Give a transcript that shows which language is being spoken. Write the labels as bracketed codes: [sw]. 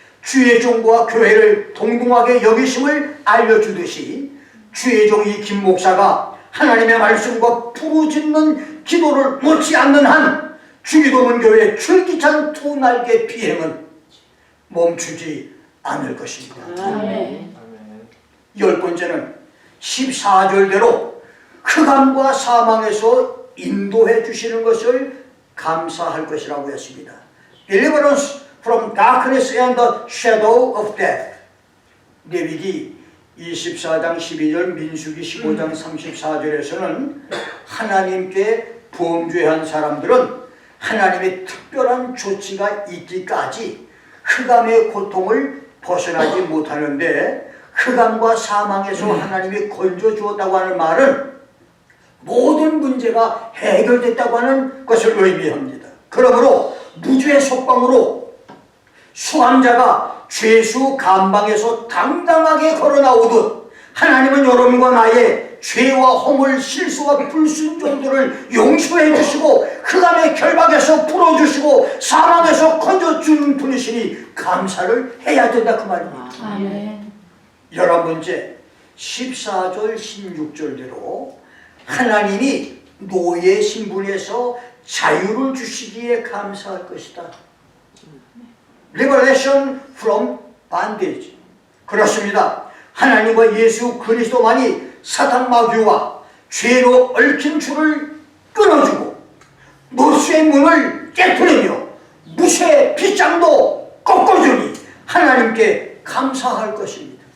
[ko] 주의 종과 교회를 동등하게 여기심을 알려주듯이 주의 종이 김 목사가 하나님의 말씀과 부르짖는 기도를 못지 않는 한 주기도문교회 줄기찬 2날개 비행은 멈추지 않을 것입니다. 아멘. 10번째는 14절대로 흑암과 사망에서 인도해 주시는 것을 감사할 것이라고 했습니다. [en] Deliverance from darkness and the shadow of death. [ko] 레위기 24장 12절, 민수기 15장 34절에서는 하나님께 범죄한 사람들은 하나님의 특별한 조치가 있기까지 흑암의 고통을 벗어나지 못하는데, 흑암과 사망에서 하나님이 건져 주었다고 하는 말은 모든 문제가 해결됐다고 하는 것을 의미합니다. 그러므로 무죄의 속방으로 수감자가 죄수 감방에서 당당하게 걸어 나오듯, 하나님은 여러분과 나의 죄와 허물, 실수와 불순종들을 용서해 주시고 흑암의 결박에서 풀어주시고 사망에서 건져주는 분이시니 감사를 해야 된다, 그 말입니다. 아멘. 11번째 14절 16절대로 하나님이 노예 신분에서 자유를 주시기에 감사할 것이다. [en] Liberation from bondage. [ko] 그렇습니다. 하나님과 예수 그리스도만이 사탄 마귀와 죄로 얽힌 줄을 끊어주고 노수의 문을 깨뜨리며 무쇠의 빗장도 꺾어주니 하나님께 감사할 것입니다.